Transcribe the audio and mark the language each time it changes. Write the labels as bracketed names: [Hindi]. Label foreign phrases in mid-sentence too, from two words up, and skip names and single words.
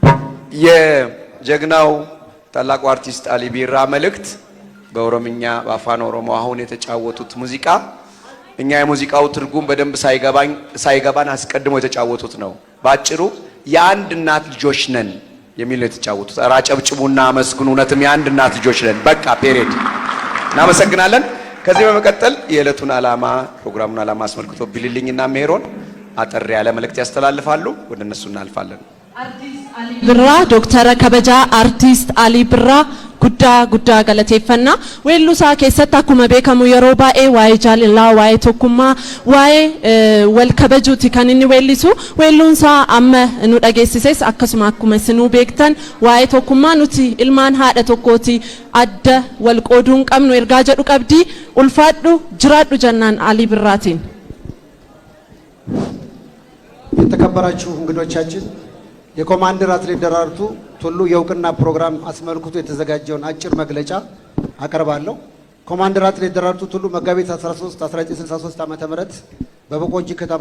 [Amharic] የጀግናው ታላቁ አርቲስት አሊ ቢራ መልእክት በኦሮምኛ በአፋን ኦሮሞ አሁን የተጫወቱት ሙዚቃ እኛ የሙዚቃው ትርጉም በደንብ ሳይገባን አስቀድሞ የተጫወቱት ነው። ባጭሩ የአንድ እናት ልጆች ነን የሚል ነው የተጫወቱት። ኧረ አጨብጭቡና አመስግኑ። እውነትም የአንድ እናት ልጆች ነን። በቃ ፔሬድ። እናመሰግናለን። ከዚህ በመቀጠል የዕለቱን ዓላማ ፕሮግራሙን ዓላማ አስመልክቶ ቢልልኝና ሜሮን አጠር ያለ መልእክት ያስተላልፋሉ። ወደ እነሱ እናልፋለን። [Oromo] አርቲስት አሊ ብራ ዶክተር ከበጃ አርቲስት አሊ ብራ ጉዳ ገለቴፈና ዌሉሳ keessatti akkuma beekamu yeroo baay'ee waa'ee jaalalaa waa'ee tokkummaa waa'ee wal kabajuuti kan inni weellisu weelluunsaa amma nu dhageessises akkasuma akkuma isinuu beektan waa'ee tokkummaa nuti ilmaan haadha tokkooti adda wal qooduu hin qabnu ergaa jedhu qabdi ulfaadhu jiraadhu jannaan አሊ ብራtiin [Amharic] የተከበራችሁ እንግዶቻችን የኮማንደር አትሌት ደራርቱ ቱሉ የእውቅና ፕሮግራም አስመልክቶ የተዘጋጀውን አጭር መግለጫ አቀርባለሁ። ኮማንደር አትሌት ደራርቱ ቱሉ መጋቢት 13 1963 ዓ.ም በበቆጂ ከተማ